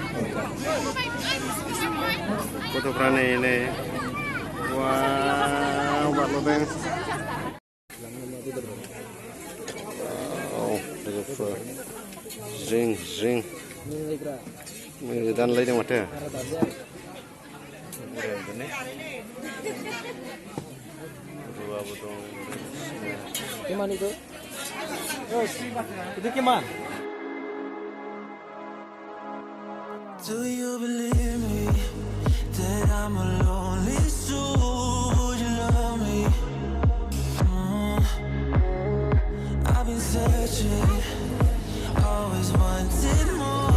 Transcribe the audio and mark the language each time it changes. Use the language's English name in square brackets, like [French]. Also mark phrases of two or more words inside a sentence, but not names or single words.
[Bodo] नै बारल'दों लोगोफोर जिं दानलायदों माथो ruaबो दं [Indonesian] Keman itu? Itu keman. [English] Do you believe me that I'm a lonely soul? Would you love me? I've been searching, always wanted more.